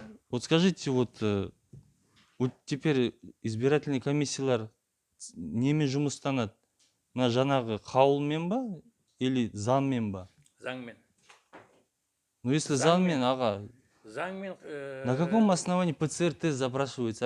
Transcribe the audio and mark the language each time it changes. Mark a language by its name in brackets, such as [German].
[Russian] Вот скажите, вот теперь избирательный комиссиялар [Kazakh] неме жұмыстанады? Мына жаңағы қаулымен ба или заңмен ба? Заңмен. [Russian] Ну если [Kazakh] заңмен, аға. Заңмен. [Russian] На каком основании ПЦР-тест запрашивается?